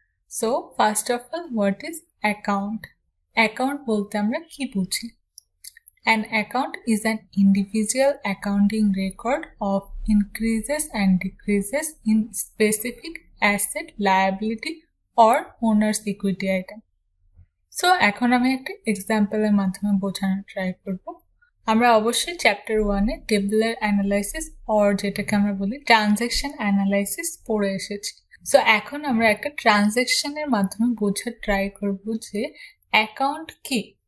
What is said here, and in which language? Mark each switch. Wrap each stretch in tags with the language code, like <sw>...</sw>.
<en>So first of all, what is account?</en> <bn>Account বলতে আমরা কি বুঝি?</bn> <en>An account is an individual accounting record of increases and decreases in specific asset, liability or owner's equity item.</en> <bn>So এখন আমি একটা এক্সাম্পলের মাধ্যমে বোঝানোর try করব। আমরা অবশ্যই চ্যাপ্টার 1-এ টেবুলার অ্যানালাইসিস অর যেটাকে আমরা বলি ট্রানজ্যাকশন অ্যানালাইসিস পড়ে এসেছি। সো এখন আমরা একটা ট্রানজ্যাকশনের মাধ্যমে বোঝার ট্রাই করব যে অ্যাকাউন্ট কি।</bn>